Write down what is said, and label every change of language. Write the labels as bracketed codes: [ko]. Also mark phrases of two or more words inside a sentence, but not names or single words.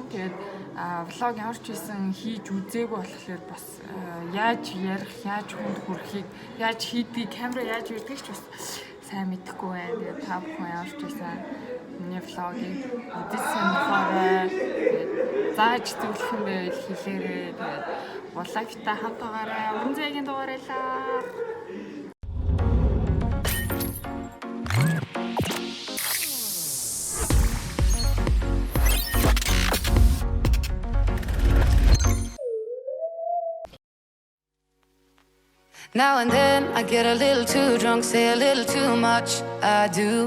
[mn] Тэгээд влог ямар ч хийсэн хийж үзээгүй болохоор бас яаж ярих, яаж хүнд хүрэхийг, яаж хийдгийг, камера яаж ирдгийг ч бас сайн мэдэхгүй байна. Тэгээд та бүхэн ямар ч хийсэн миний влогийг үзсэн болохоор зааж зөвлөх юм байвал хэлээрэй. Тэгээд Wall Life-тай хамт байгаарай. Уран зайгийн дугаарайлаа. [en] Now and then I get a little too drunk, say a little too much, I do.